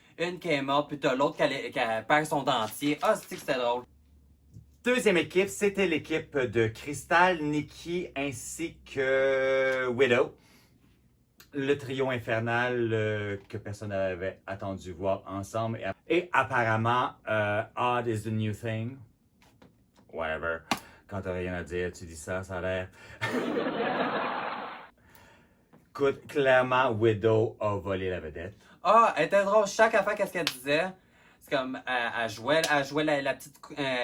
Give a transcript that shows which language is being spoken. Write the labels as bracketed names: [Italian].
[French] Une qui est morte, puis t'as l'autre qui perd son dentier. Ah, c'est que c'était drôle. Deuxième équipe, c'était l'équipe de Crystal, Nikki ainsi que Widow. Le trio infernal que personne n'avait attendu voir ensemble. Et apparemment, [English] odd is the new thing. Whatever. [French] Quand t'as rien à dire, tu dis ça, ça a l'air. Écoute, clairement, Widow a volé la vedette. Ah, elle était drôle. Chaque affaire, qu'est-ce qu'elle disait? C'est comme, elle jouait la petite scout.